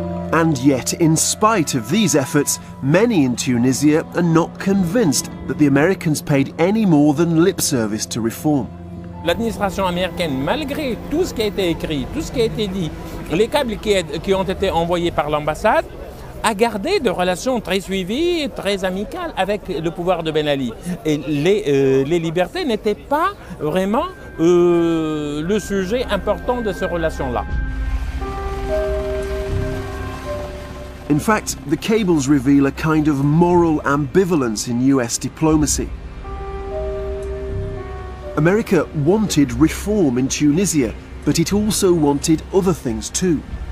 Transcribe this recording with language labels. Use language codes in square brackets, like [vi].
[en] And yet, in spite of these efforts, many in Tunisia are not convinced that the Americans paid any more than lip service to reform. [fr] L'administration américaine, malgré tout ce qui a été écrit, tout ce qui a été dit, les câbles qui ont été envoyés par l'ambassade, a gardé de relations très suivies et très amicales avec le pouvoir de Ben Ali. Et les libertés n'étaient pas vraiment le sujet important de ces relations-là. [en] In fact, the cables reveal a kind of moral ambivalence in US diplomacy. America wanted reform in Tunisia, but it also wanted other things too.